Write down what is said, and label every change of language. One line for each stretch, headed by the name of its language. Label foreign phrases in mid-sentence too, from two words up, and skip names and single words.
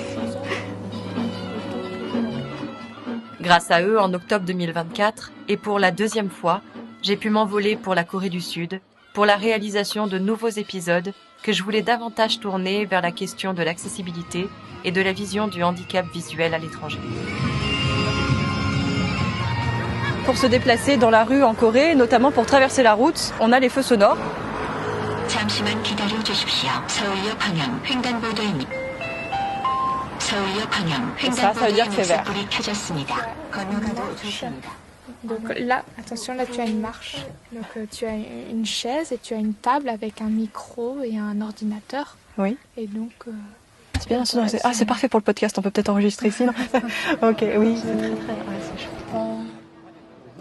French: Grâce à eux, en octobre 2024, et pour la deuxième fois, j'ai pu m'envoler pour la Corée du Sud, pour la réalisation de nouveaux épisodes que je voulais davantage tourner vers la question de l'accessibilité et de la vision du handicap visuel à l'étranger. Pour se déplacer dans la rue en Corée, notamment pour traverser la route, on a les feux sonores.
Korean: 잠시만 기다려주십시오. 서울역 방향 횡단보도입니다. 서울역 방향
French: Ça veut dire que c'est vert.
Korean: 불이 켜졌습니다. 건너가도 좋습니다.
French: Donc là, attention, là tu as une marche. Donc tu as une chaise et tu as une table avec un micro et un ordinateur. Oui. Et donc... C'est bien sonore. Ah, c'est parfait pour le podcast, on peut peut-être enregistrer ici, non? Ok, oui. c'est chouette.